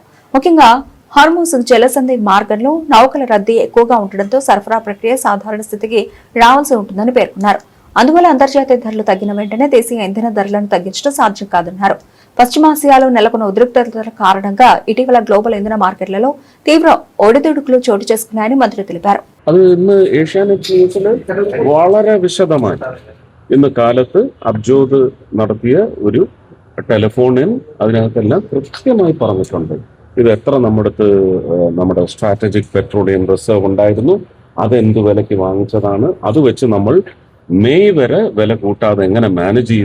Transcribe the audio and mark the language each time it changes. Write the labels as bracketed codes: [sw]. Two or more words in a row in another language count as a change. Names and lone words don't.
[te] ముఖ్యంగా హార్మూజ్ జలసంధి మార్గంలో నౌకల రద్దీ ఎక్కువగా ఉండడంతో సరఫరా ప్రక్రియ సాధారణ స్థితికి రావాల్సి ఉంటుందని పేర్కొన్నారు. అందువల్ల అంతర్జాతీయ ధరలు తగ్గిన వెంటనే దేశీయ ఇంధన ధరలను తగ్గించడం సాధ్యం కాదన్నారు. పశ్చిమాసియాలో నెలకొన్న ఉద్రిక్తతల కారణంగా ఇటీవల గ్లోబల్ ఇంధన మార్కెట్లలో తీవ్ర ఒడిదుడుకులు చోటు చేసుకున్నాయని మంత్రి తెలిపారు. [ml] അത് ഇന്ന് ഏഷ്യാനെറ്റ് ന്യൂസിൽ വളരെ വിശദമായി ഇന്ന് കാലത്ത് അബ്ജോദ് നടത്തിയ ഒരു ടെലിഫോണിൽ അതിനകത്തെല്ലാം കൃത്യമായി പറഞ്ഞിട്ടുണ്ട്. ഇത് എത്ര നമ്മുടെ സ്ട്രാറ്റജിക് പെട്രോളിയം റിസർവ് ഉണ്ടായിരുന്നു, അതെന്ത് വിലയ്ക്ക് വാങ്ങിച്ചതാണ്, അത് വെച്ച് നമ്മൾ മെയ് വരെ വില കൂട്ടാതെ എങ്ങനെ മാനേജ് ചെയ്തു.